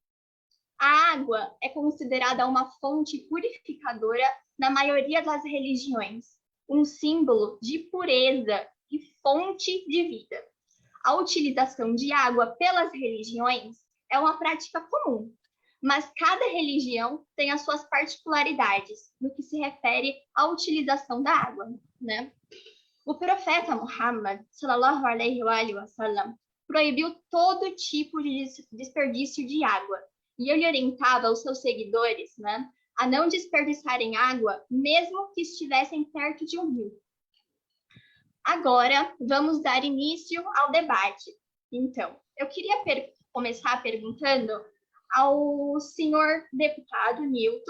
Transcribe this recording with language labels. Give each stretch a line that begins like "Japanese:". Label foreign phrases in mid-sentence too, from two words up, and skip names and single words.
Portuguese: A água é considerada uma fonte purificadora na maioria das religiões, um símbolo de pureza e fonte de vida. A utilização de água pelas religiões é uma prática comum, mas cada religião tem as suas particularidades no que se refere à utilização da água, né? O profeta
Arabic: Muhammad, صلى الله عليه وسلم,
Portuguese: proibiu todo tipo de desperdício de água, e ele orientava os seus seguidores, né, a não desperdiçarem água, mesmo que estivessem perto de um rio. Agora, vamos dar início ao debate. Então, eu queria começar perguntando ao senhor deputado Nilton.